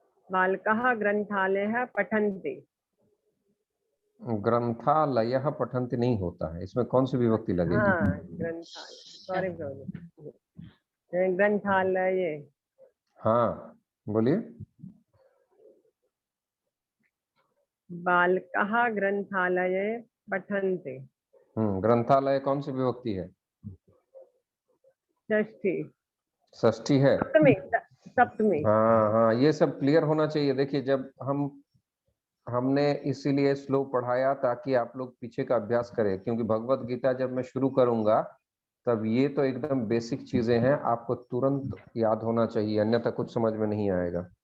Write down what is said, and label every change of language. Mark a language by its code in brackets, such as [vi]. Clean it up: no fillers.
[sa] बालकाः ग्रन्थालयः पठन्ति। ग्रंथालयः पठन्ति [hi] नहीं होता है, इसमें कौन सी विभक्ति लगेगी? हाँ, ग्रंथालय, सॉरी ग्रंथालय। हाँ बोलिए। [sa] बालकाः ग्रंथालये पठन्ति। [hi] ग्रंथालय कौन सी विभक्ति है? षष्ठी। षष्ठी है। सप्तमी। हाँ हाँ, ये सब क्लियर होना चाहिए। देखिए, जब हमने इसीलिए श्लोक पढ़ाया ताकि आप लोग पीछे का अभ्यास करें, क्योंकि भगवत गीता जब मैं शुरू करूंगा तब ये तो एकदम बेसिक चीजें हैं, आपको तुरंत याद होना चाहिए, अन्यथा कुछ समझ में नहीं आएगा।